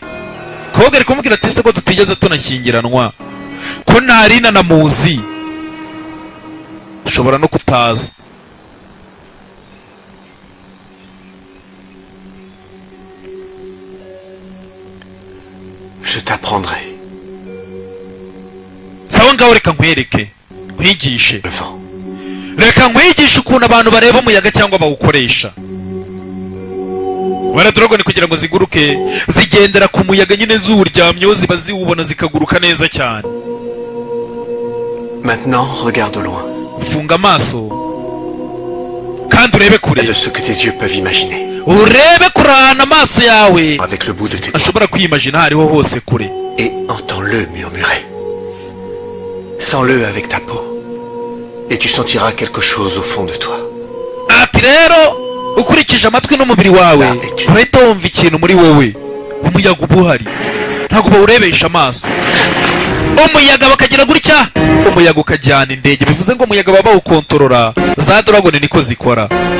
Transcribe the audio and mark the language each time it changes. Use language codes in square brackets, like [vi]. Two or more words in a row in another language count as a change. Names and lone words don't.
[rw] Kobwa ari kumubwira ati se ko tutigeze tunashyingiranwa, ko ntarina na muzi, ushobora no kutaza. [fr] Je t'apprendrai. [rw] Sawa ngaho reka nkwereke, nkwigishe. [fr] Le vent. [rw] Reka nkwigishe ukuntu abantu bareba umuyaga cyangwa bawukoresha. Wara Dragon kugira ngo ziguruke zigendera ku muyaga nyine zuryamyeho, ziba ziwubona zikaguruka neza cyane. [fr] Maintenant, regarde au loin. [rw] Funga amaso kandi urebe kure. [fr] De ce que tes yeux peuvent imaginer. [rw] Urebe kurana amaso yawe [fr] Avec le bout de tes doigts. [rw] ashobora kwimagina hariho hose kure. [fr] Et entends-le murmurer. Sens-le avec ta peau. Et tu sentiras quelque chose au fond de toi. [rw] Ati rero ukurikije amatwi n'umubiri wawe uhita wumva ikintu muri wowe. Umuyaga uba uhari, ntabwo bawurebesha amaso. Umuyaga bakagira gutya, umuyaga ukajyana indege. Bivuze ngo umuyaga baba bawukontorora. Za Dragon niko zikora.